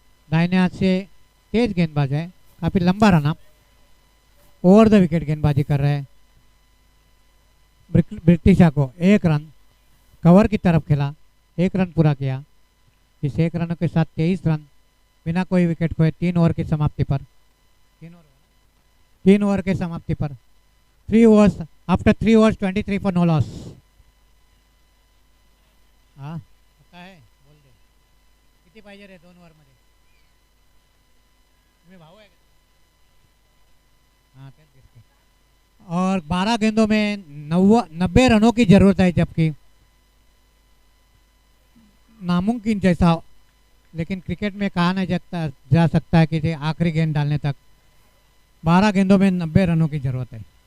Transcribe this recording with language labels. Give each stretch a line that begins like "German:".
Hindi: दाहिने हाथ से तेज गेंदबाज है, काफी लंबा run up over the wicket गेंदबाजी कर रहे हैं ब्रिटिशा को। एक रन कवर की तरफ खेला, एक रन पूरा किया। इस एक रनों के साथ 23 रन बिना कोई विकेट खोए 3 ओवर की समाप्ति पर।
English: 3 over के समाप्ति पर 3 overs after 3 overs 23 for no loss.
Marathi: हाँ पता है, बोल दे किती पाहिजे रे 2 ओवर मध्ये, तुम्ही भाऊ आहे का? हाँ तेच दिसते।
Hindi: और 12 गेंदों में 90 रनों की जरूरत है, जबकि नामुमकिन जैसा, लेकिन क्रिकेट में कहा नहीं जा सकता है कि आखिरी गेंद डालने तक 12 गेंदों में 90 रनों की जरूरत है।